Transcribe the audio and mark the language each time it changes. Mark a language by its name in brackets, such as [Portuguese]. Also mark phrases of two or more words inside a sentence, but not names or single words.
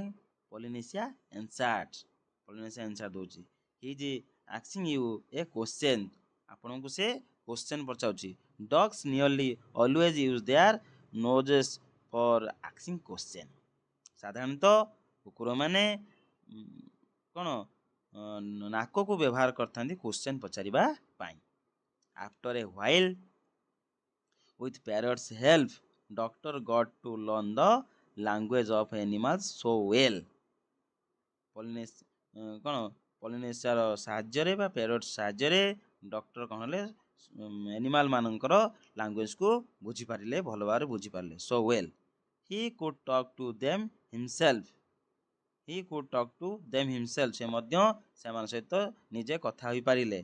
[English] ପଲିନେସିଆ ଏନ୍ସାର୍ଟ, ପଲିନେସିଆ ଏନ୍ସାର୍ଟ ଦେଉଛି he is asking you a question, [Odia] ଆପଣଙ୍କୁ ସେ କ୍ୱେଶ୍ଚେନ୍ ପଚାରୁଛି। [English] dogs nearly always use their noses for asking question, [Odia] ସାଧାରଣତଃ କୁକୁରମାନେ କ'ଣ ନାକକୁ ବ୍ୟବହାର କରିଥାନ୍ତି କ୍ୱେଶ୍ଚେନ୍ ପଚାରିବା ପାଇଁ। [English] after a while with parrots help doctor got to learn the language of animals so well, [Odia] କ'ଣ ପଲିନେସିଆର ସାହାଯ୍ୟରେ ବା ପ୍ୟାରଟ୍ ସାହାଯ୍ୟରେ ଡକ୍ଟର କ'ଣ ହେଲେ ଆନିମାଲ୍ ମାନଙ୍କର ଲାଙ୍ଗୁଏଜକୁ ବୁଝିପାରିଲେ, ଭଲ ଭାବରେ ବୁଝିପାରିଲେ। [English] so well he could talk to them himself, he could talk to them himself, [Odia] ସେ ମଧ୍ୟ ସେମାନଙ୍କ ସହିତ ନିଜେ କଥା ହୋଇପାରିଲେ।